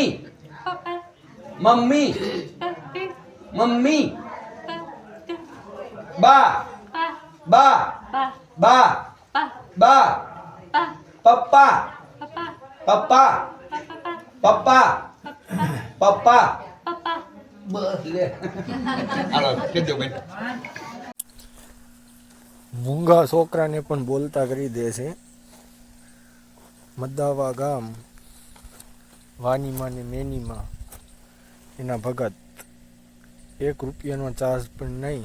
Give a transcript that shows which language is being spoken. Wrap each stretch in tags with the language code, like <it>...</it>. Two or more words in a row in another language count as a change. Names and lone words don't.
<gu>Mummy. Mummy. Ba. Ba. Ba. Ba. Papa. Papa. Papa. Papa. Boleh. Halo, કેજો બેન. મૂંગા છોકરાને પણ બોલતા કરી દે છે. મદાવા ગામ વાનીમાં ને મેનીમાં એના ભગત 1 રૂપિયાનો ચાર્જ પણ નહીં.</gu>